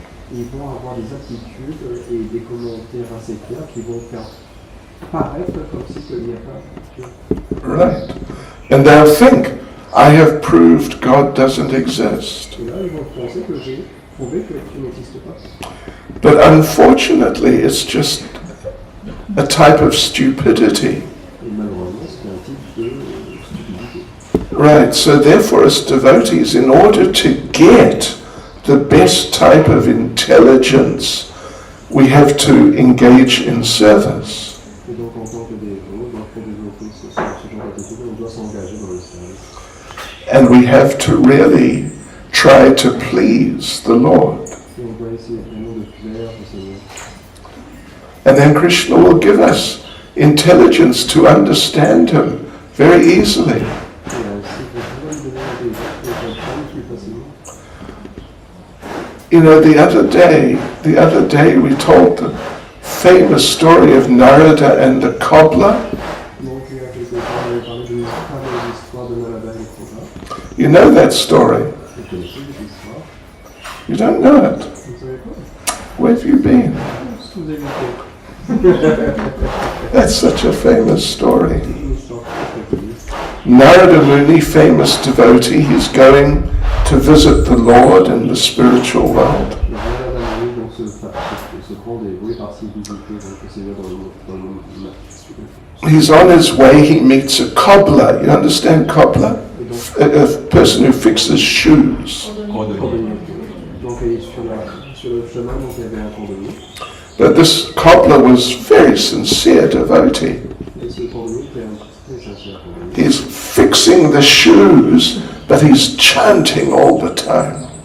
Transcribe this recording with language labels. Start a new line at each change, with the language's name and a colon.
French: Ils vont avoir des attitudes et des commentaires assez clairs qui vont faire paraître comme si il n'y a pas Dieu.
English: Right. And they'll think, I have proved God doesn't exist.
French: Et là, ils vont penser que j'ai prouvé que Dieu n'existe pas.
English: But unfortunately, it's just a type of stupidity.
French: Et malheureusement, c'est un type de stupidité.
English: Right. So therefore, as devotees, in order to get the best type of intelligence, we have to engage in service.
French: Et donc, en tant que dévot, pour développer ce genre d'attitude, on doit s'engager dans le service.
English: And we have to really try to please the Lord.
French: Et on doit essayer vraiment de plaire au Seigneur.
English: And then Krishna will give us intelligence to understand Him very easily.
French: Et ainsi, Krishna va nous donner l'intelligence pour comprendre plus facilement.
English: You know, the other day we told the famous story of Narada and the cobbler.
French: Donc, il y a quelques temps, on avait parlé d'une fameuse histoire de Narada et Krishna.
English: You know that story.
French: Vous connaissez cette histoire?
English: You don't know it.
French: Vous ne savez pas?
English: Where have you been?
French: Qu'est-ce que vous avez fait?
English: That's such a famous story.
French: Une histoire très connue.
English: Narada Muni, famous devotee, he's going to visit the Lord in the spiritual world.
French: Le Narada Muni, donc ce grand dévot, est parti visiter donc, le Seigneur dans le monde spirituel.
English: He's on his way, he meets a cobbler. You understand cobbler? A person who fixes shoes.
French: Donc il est sur le chemin, donc il y avait un cordonnier.
English: But this cobbler was very sincere devotee.
French: Et ce cordonnier était un très sincère cordonnier.
English: He's fixing the shoes, but he's chanting all the time.